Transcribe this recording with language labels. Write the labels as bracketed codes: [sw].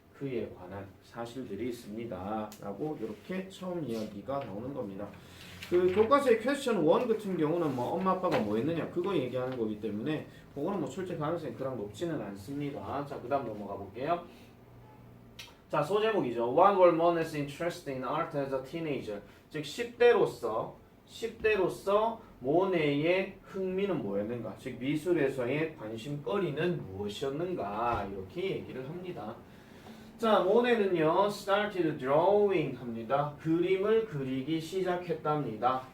[ko] 그에 관한 사실들이 있습니다. 라고 이렇게 처음 이야기가 나오는 겁니다. 그 교과서의 퀘스천 1 같은 경우는 뭐 엄마 아빠가 뭐 했느냐 그거 얘기하는 거기 때문에 그거는 뭐 출제 가능성이 그랑 높지는 않습니다. 자, 그 다음 넘어가 볼게요. 자, 소제목이죠. [en] What were Monet's interest in art as a teenager? [ko] 즉 10대로서 모네의 흥미는 뭐였는가? 즉 미술에서의 관심거리는 무엇이었는가? 이렇게 얘기를 합니다. 자, 모네는요, [en] started drawing [ko] 합니다. 그림을 그리기 시작했답니다.